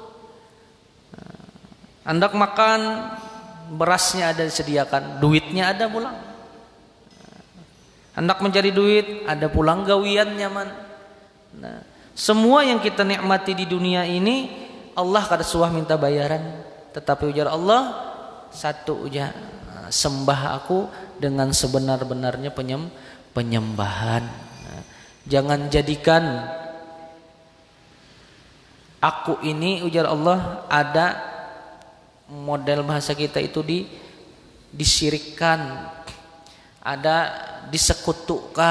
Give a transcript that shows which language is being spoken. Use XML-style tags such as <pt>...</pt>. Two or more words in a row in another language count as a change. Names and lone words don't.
<bjn>Hendak makan, berasnya ada disediakan, duitnya ada pulang. Hendak mencari duit, ada pulang gawian nyaman.</bjn> <id>Nah, semua yang kita nikmati di dunia ini Allah kada suah minta bayaran, tetapi ujar Allah satu ujar, sembah aku dengan sebenar-benarnya penyembahan. Nah, jangan jadikan aku ini ujar Allah ada model bahasa kita itu disirikkan, ada disekutukan.</id>